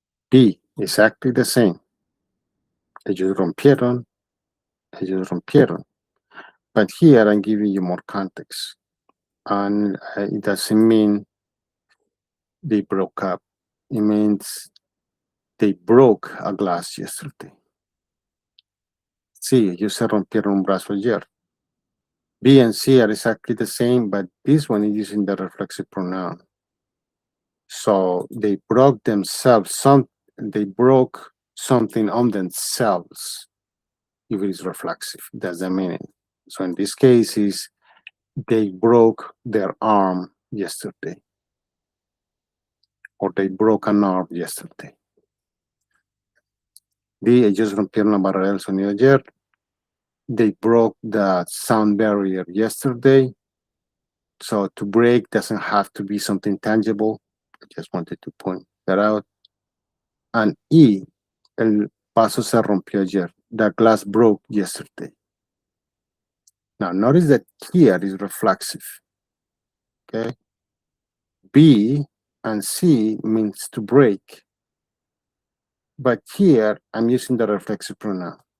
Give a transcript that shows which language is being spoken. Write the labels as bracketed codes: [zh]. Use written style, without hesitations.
[en] B, exactly the same. [es] Ellos rompieron. Ellos rompieron. [en] But here I'm giving you more context. And it doesn't mean they broke up. It means they broke a glass yesterday. [es] Sí, ellos se rompieron un brazo ayer. [en] B and C are exactly the same, but this one is using the reflexive pronoun. So they broke themselves, they broke something on themselves if it is reflexive. That's the meaning. So in this case is they broke their arm yesterday. Or they broke an arm yesterday. [es] D, ellos rompieron la barrera del sonido ayer. [en] They broke the sound barrier yesterday. So to break doesn't have to be something tangible. I just wanted to point that out. [es] And E, el vaso se rompió ayer. [en] The glass broke yesterday. Now notice that here is reflexive. Okay. B and C means to break. But here I'm using the reflexive pronoun.